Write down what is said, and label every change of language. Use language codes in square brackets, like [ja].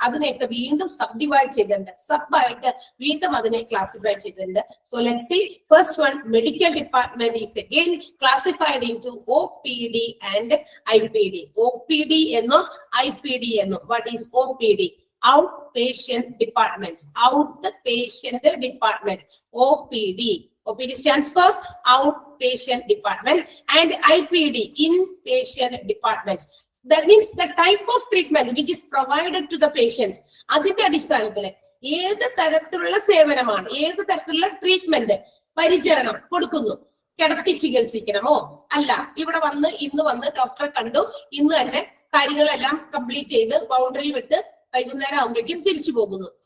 [ml] അതിനെയൊക്കെ വീണ്ടും സബ്ഡിവൈഡ് ചെയ്തിട്ടുണ്ട്, സബായിട്ട് വീണ്ടും അതിനെ ക്ലാസിഫൈ ചെയ്തിട്ടുണ്ട്. [en] So let's see. First one medical department is again classified into OPD and IPD. [ml] OPD എന്നും IPD എന്നും. [en] What is OPD? outpatient departments. Outpatient department, OPD. OPD stands for outpatient department, and IPD, inpatient departments. That means the type of treatment which is provided to the patients. [ml] അതിന്റെ അടിസ്ഥാനത്തിൽ ഏത് തരത്തിലുള്ള സേവനമാണ്, ഏത് തരത്തിലുള്ള treatment പരിചരണം കൊടുക്കുന്നു. കിടത്തി ചികിത്സിക്കണമോ, അല്ല ഇവിടെ വന്ന് ഇന്ന് വന്ന് ഡോക്ടറെ കണ്ടു, ഇന്ന് തന്നെ കാര്യങ്ങളെല്ലാം കംപ്ലീറ്റ് ചെയ്ത് ബൗണ്ടറി വിട്ട് വൈകുന്നേരം ആകുമ്പോഴേക്കും തിരിച്ചു പോകുന്നു.